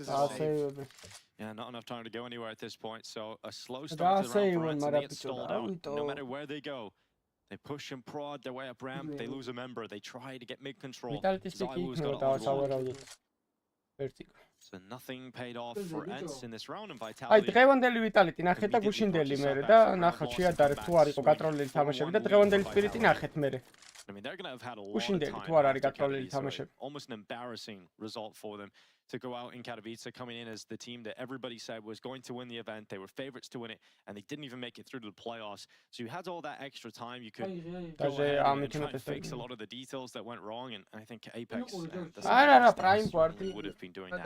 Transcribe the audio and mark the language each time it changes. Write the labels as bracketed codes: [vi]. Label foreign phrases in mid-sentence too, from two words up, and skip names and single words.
[en] Yeah, not enough time to go anywhere at this point. So a slow start to the round for ENCE, and they get stalled out. No matter where they go, they push and prod their way up ramp. They lose a member. They try to get mid-control. ZywOo's got it. Vertigo. So nothing paid off for ENCE in this round, and [ka] აი Vitality. დღევანდელი ვიტალიტი ნახეთ და გუშინდელი მერე და ნახოთ შეადარეთ თუ არ იყო გაკროლილი თამაშები და დღევანდელი სპირიტი ნახეთ მერე. [en] I mean, they're going to have had a lot of [ka] გუშინდელი [en] time. [ka] თუ არ არის გაკროლილი თამაშები. [en] Almost an embarrassing result for them to go out in Katowice, coming in as the team that everybody said was going to win the event. They were favorites to win it, and they didn't even make it through to the playoffs. So you had all that extra time. You could go ahead and try and fix a lot of the details that went wrong, and I think Apex and the would have been doing that.